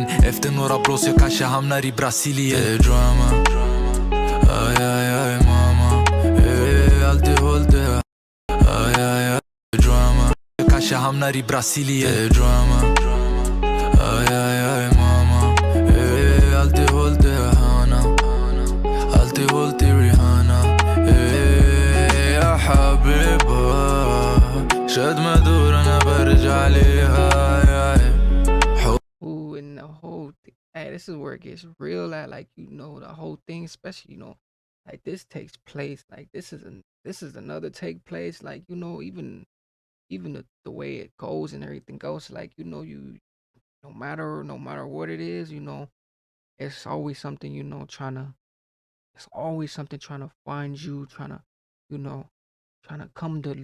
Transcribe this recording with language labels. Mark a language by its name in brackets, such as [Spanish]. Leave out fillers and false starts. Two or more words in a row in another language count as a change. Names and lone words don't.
[Swedish] Efter några blås jag kanske hamnar i Brasilien. Det är drama, aj aj aj mamma. Alltid hållt det, aj aj aj. Drama, kanske hamnar i Brasilien. Det är drama, aj aj aj mamma. Alltid hållt det hana, alltid hållt i Rihanna. [Arabic] يا حبيبة شد مدورنا برجع عليها. [English] Ooh, and the whole thing, hey, this is where it gets real at, like, the whole thing, especially, like this takes place, like this is another take place, like, even the way it goes and everything else, like, you no matter what it is, it's always something, it's always something trying to find you, you know, trying to come to